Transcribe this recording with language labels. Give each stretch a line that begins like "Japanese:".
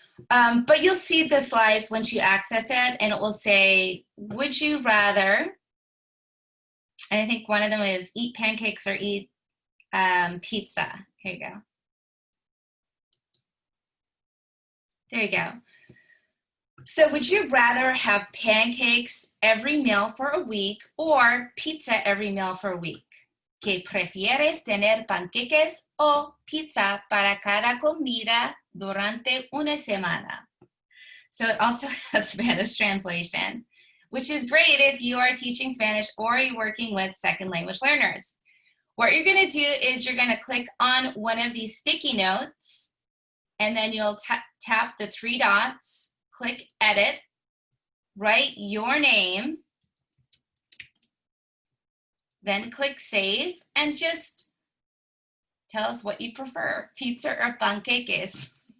English: But you'll see the slides once you access it, and it will say, would you rather, and I think one of them is eat pancakes or eat pizza. Here you go. There you go. So would you rather have pancakes every meal for a week or pizza every meal for a week?
Spanish: ¿Que prefieres tener panqueques o pizza para cada comida durante una semana?
English: So it also has Spanish translation, which is great if you are teaching Spanish or you're working with second language learners. What you're going to do is you're going to click on one of these sticky notes, and then you'll tap the three dots, click edit, write your name, then click save, and just tell us what you prefer, pizza or panqueques.